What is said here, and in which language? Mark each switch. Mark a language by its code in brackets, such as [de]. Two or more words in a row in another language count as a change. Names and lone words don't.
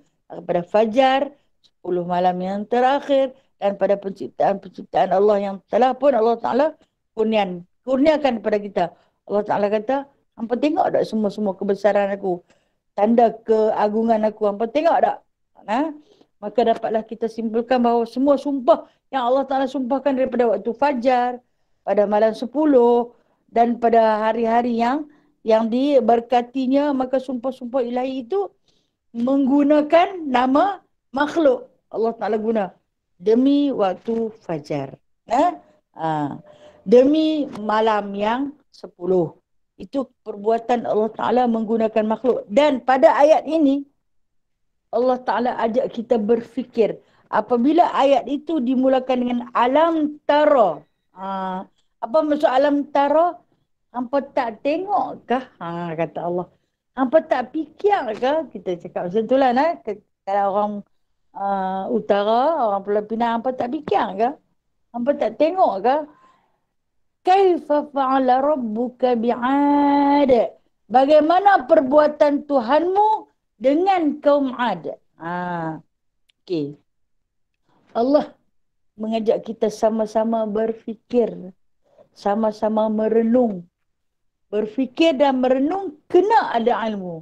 [ms] Daripada fajar, 10 malam yang terakhir, dan pada penciptaan-penciptaan Allah yang telah pun [ar] الله تعالى [ms] kurniakan kepada kita. [ar] الله تعالى [ms] kata, hampa tengok tak semua-semua kebesaran aku, tanda keagungan aku, hampa tengok tak? Maka dapatlah kita simpulkan bahawa semua sumpah yang [ar] الله تعالى [ms] sumpahkan daripada waktu fajar, pada malam 10 dan pada hari-hari yang diberkatinya, maka sumpah-sumpah ilahi itu menggunakan nama makhluk. [ar] الله تعالى [ms] guna demi waktu fajar, demi malam yang 10. Itu perbuatan [ar] الله تعالى [ms] menggunakan makhluk. Dan pada ayat ini [ar] الله تعالى [ms] ajak kita berfikir. Apabila ayat itu dimulakan dengan [ar] ألم تر. [ms] Apa maksud [ar] ألم تر? [ms] Hampa tak tengok kah? Kata Allah. Hampa tak fikir kah? Kita cakap macam itulah. Kalau orang utara, orang Pulau Pinang, hampa tak fikir kah? Hampa tak tengok kah? [ar] كيف فعل ربك بعاد. [ms] Bagaimana perbuatan Tuhanmu dengan kaum Ad. Okay. Allah mengajak kita sama-sama berfikir, sama-sama merenung. Berfikir dan merenung kena ada ilmu.